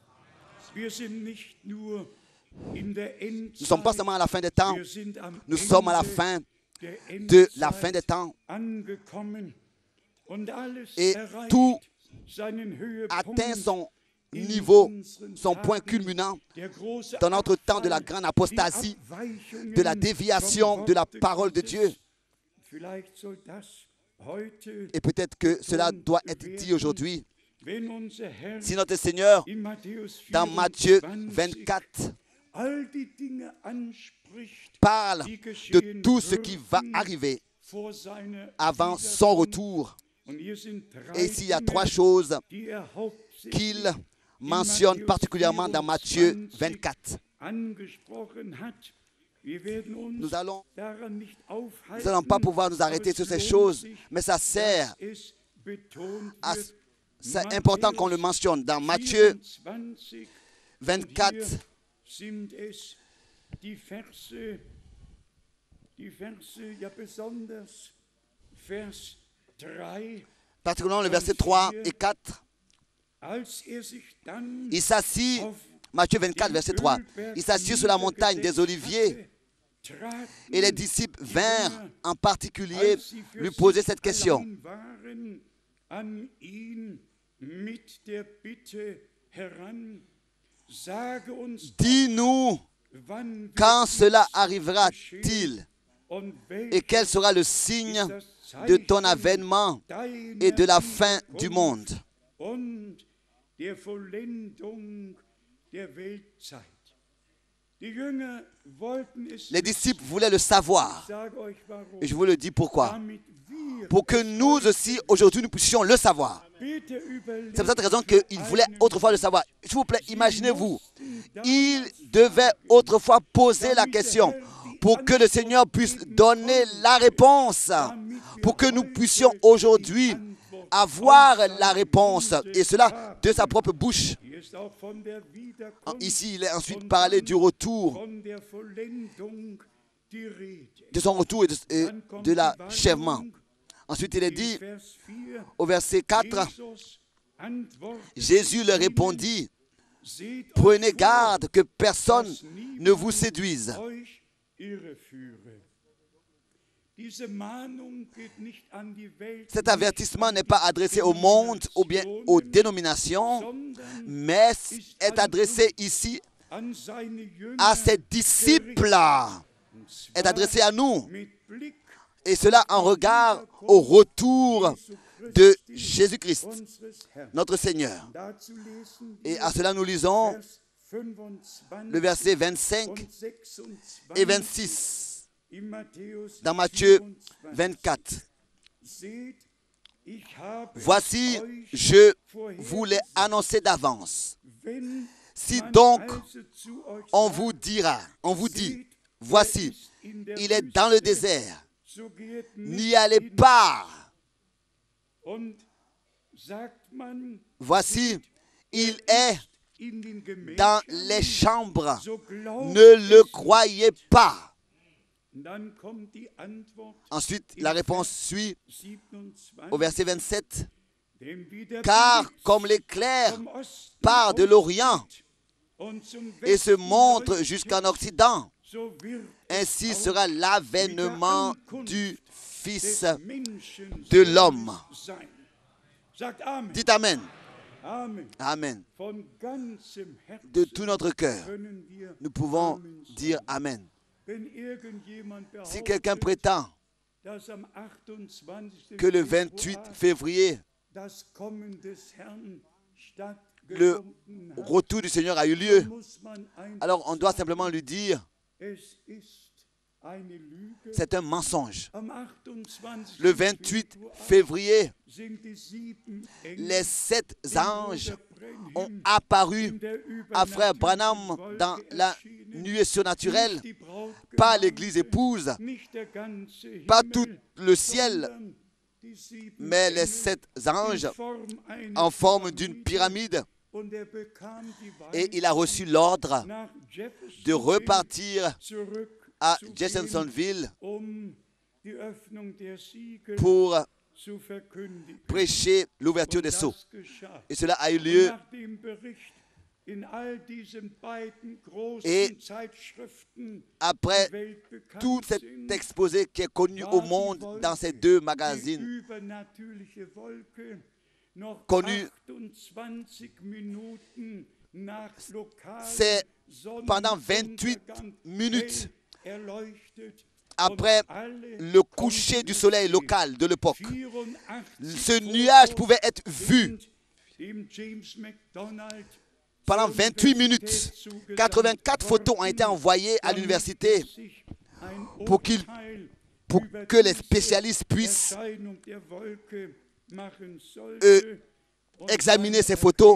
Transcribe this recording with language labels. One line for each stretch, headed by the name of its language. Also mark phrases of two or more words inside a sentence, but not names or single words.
French: Nous ne sommes pas seulement à la fin des temps, nous sommes à la fin de la fin des temps. Et tout atteint son niveau, son point culminant dans notre temps de la grande apostasie, de la déviation de la parole de Dieu.
German: vielleicht soll das heute,
French: Et peut-être que cela doit être dit aujourd'hui.
German: wenn unser Herr
French: Si notre Seigneur,
German: in Matthäus
French: dans Matthieu 24 24,
German: all die Dinge anspricht,
French: parle
German: die
French: de
German: geschehen
French: tout ce qui va
German: würden
French: arriver
German: vor seiner
French: avant son
German: Wiederkunft.
French: retour.
German: Und hier sind
French: Et 3 ici, il y a
German: Dinge,
French: 3 choses
German: die hauptsächlich
French: qu'il mentionne particulièrement dans Matthieu 24.
German: angesprochen hat. Wir werden uns
French: Nous allons
German: daran nicht
French: Nous
German: aufhalten,
French: n'allons pas pouvoir nous arrêter
German: aber
French: sur
German: es
French: ces
German: lohnt
French: choses,
German: sich,
French: mais ça sert,
German: dass es betont wird.
French: c'est important qu'on le mentionne. Dans Matthieu 24, 24,
German: hier sind es die Verse, ja besonders Vers 3,
French: particulièrement le verset 3 et 4,
German: als sich dann
French: il s'assit,
German: auf
French: Matthieu 24, verset 3, il s'assit sur la montagne des Oliviers
German: traten,
French: et les disciples vinrent en particulier
German: als sie für
French: lui poser
German: sich
French: cette question.
German: allein waren, an ihn mit der Bitte heran, sage uns
French: Dis-nous
German: wann wird
French: quand
German: dies
French: cela
German: geschehen
French: arrivera-t-il
German: und
French: et quel sera le signe de ton avènement et de la fin du monde.
German: und der Vollendung der Weltzeit. Die Jünger wollten es
French: Les disciples voulaient le savoir.
German: Ich sage euch warum.
French: Et je vous le dis pourquoi.
German: Damit wir
French: Pour que nous aussi, aujourd'hui, nous puissions le savoir.
German: bitte überlegen,
French: C'est pour cette raison qu'ils voulaient autrefois le savoir. S'il vous plaît, imaginez-vous. Ils devaient autrefois poser la question pour que le Seigneur puisse donner la réponse. Pour que nous puissions aujourd'hui avoir la réponse. Et cela de sa propre bouche.
German: Hier ist auch von der Wiederkunft,
French: Ici, il est ensuite parlé du retour,
German: von der Vollendung die Rede.
French: de son retour et de l'achèvement. Ensuite, il est dit
German: Vers 4,
French: au verset 4,
German: Jesus antwortet,
French: Jésus leur répondit,
German: seht euch
French: prenez
German: vor,
French: garde que personne
German: dass niemand
French: ne vous séduise.
German: euch irreführe. Diese Mahnung geht nicht an die Welt,
French: Cet avertissement n'est pas adressé au monde ou bien aux dénominations,
German: sondern
French: mais est adressé ici
German: an seine Jünger,
French: à ses disciples,
German: und zwar
French: est adressé à nous.
German: mit Blick
French: Et cela en regard au retour de Jésus-Christ,
German: unseres Herrn.
French: notre Seigneur.
German: Dazu lesen
French: Et
German: wir
French: à cela, nous lisons
German: Vers 25
French: le verset 25
German: und 26
French: et 26
German: in Matthäus
French: dans Matthieu 24. 24.
German: Seht, ich habe
French: Voici,
German: euch
French: je vous l'ai annoncé d'avance.
German: wenn
French: Si
German: man
French: donc
German: also zu euch
French: on
German: sagt,
French: vous dira, on vous dit,
German: seht,
French: voici,
German: er ist in der
French: il est dans le
German: Wüste,
French: désert,
German: so geht
French: n'y
German: nicht
French: allez
German: hin.
French: pas.
German: Und sagt man,
French: Voici, il
German: er
French: est
German: ist in den
French: dans
German: Gemächern,
French: les chambres.
German: so glaubt
French: Ne le
German: es.
French: croyez pas.
German: Und dann kommt die Antwort
French: Ensuite, la réponse suit 27, au verset 27.
German: denn wie der
French: Car
German: Blitz
French: comme l'éclair
German: vom Osten
French: part de l'Orient
German: und zum
French: et se
German: Westen
French: montre
German: leuchtet,
French: jusqu'en Occident,
German: so wird es
French: ainsi
German: auch
French: sera l'avènement du
German: des
French: Fils
German: Menschen
French: de l'homme.
German: sein. Sagt Amen.
French: Dites Amen. Amen. Amen.
German: Von ganzem Herzen
French: De tout notre cœur,
German: können wir
French: nous pouvons
German: Amen sagen.
French: dire Amen.
German: Wenn irgendjemand
French: Si quelqu'un
German: behauptet,
French: prétend
German: dass am 28.
French: que le 28
German: Februar
French: février,
German: das Kommen des Herrn
French: le
German: stattgefunden hat,
French: retour du Seigneur a eu lieu,
German: muss man einfach
French: alors on doit simplement lui dire,
German: es ist eine Lüge.
French: c'est un mensonge.
German: Am 28.
French: Le 28
German: Februar
French: février,
German: sind die 7 Engel
French: les 7
German: in
French: anges
German: Bruder Brenhem
French: ont apparu
German: in der
French: à frère
German: übernatürlichen
French: Branham
German: Wolke
French: dans la
German: erschienen.
French: nuée surnaturelle,
German: Nicht die Brautgemeinde,
French: pas l'église épouse,
German: nicht der ganze
French: pas
German: Himmel,
French: tout le ciel,
German: sondern die 7
French: mais les
German: Engel
French: 7
German: in
French: anges
German: Form einer
French: en forme d'une pyramide.
German: Und er bekam die
French: Et il a reçu l'ordre
German: nach
French: de Jeffersonville repartir
German: zurück
French: à
German: zu gehen, Jeffersonville die Öffnung der Siegel
French: pour
German: zu verkündigen.
French: prêcher l'ouverture
German: Und
French: des sceaux.
German: das geschah.
French: Et cela a eu
German: Und
French: lieu.
German: nach dem Bericht in all diesen beiden großen
French: Et
German: Zeitschriften,
French: Après
German: die weltbekannt
French: tout cet
German: sind,
French: exposé qui est connu
German: war
French: au
German: die
French: monde
German: Wolke,
French: dans ces deux
German: die
French: magazines,
German: übernatürliche Wolke, noch
French: connu
German: 28 Minuten nach
French: c'est
German: lokalen
French: pendant 28
German: Sonnenuntergang
French: minutes
German: hell erleuchtet
French: après le coucher du soleil local de l'époque. Ce nuage pouvait être vu pendant 28 minutes. 84 photos ont été envoyées à l'université pour que les spécialistes puissent examiner ces photos.